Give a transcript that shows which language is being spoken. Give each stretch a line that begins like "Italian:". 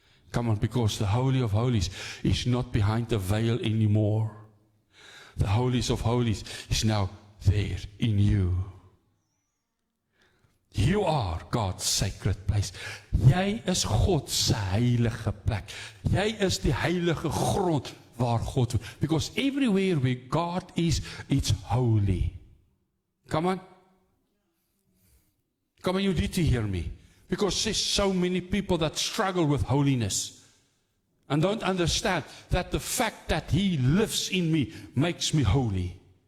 English: Come on, because the Holy of Holies is not behind the veil anymore. The Holies of Holies is now there in you. You are God's sacred place.
Afrikaans: Jy is God se heilige plek. Jy is die heilige grond waar God woon.
English: Because everywhere where God is, it's holy. Come on. Come on, you need to hear me. Because there's so many people that struggle with holiness and don't understand that the fact that He lives in me makes me holy.